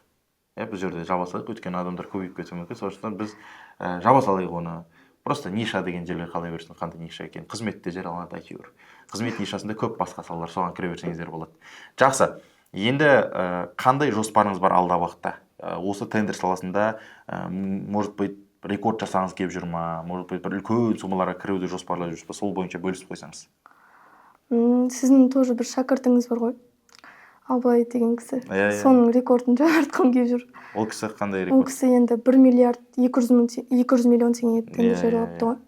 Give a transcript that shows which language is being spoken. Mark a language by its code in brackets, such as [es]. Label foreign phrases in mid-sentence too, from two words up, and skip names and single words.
[kk] Біз жерде жаба салайық, өйткені адамдар көбейіп кетуі мүмкін. Сондықтан біз жаба салайық оны. Просто ниша деген жерге қалай берсін, қандай ниша екен. Қызметте жарияланады әйтеуір. Қызмет нишасында көп басқа салалар, соған кіре берсеңіздер болады. Жақсы. Енді қандай жоспарыңыз бар алда уақытта? Осы тендер саласында, [ru] может быть, [kk] рекорд жасаңыз келіп жүр ма? [ru] Может быть, [kk] бір үлкен суммаларға кіруді жоспарлап жүрсіз ба? Сол бойынша бөлісіп қойсаңыз. Сіздің тоже бір шәкіртіңіз бар ғой. Абылай деген кісі. Соның рекордын жаңартқым келіп жүр. Ол кісі қандай рекорд? Ол кісі енді 1 миллиард 200 миллион теңге тендер жариялапты ғой.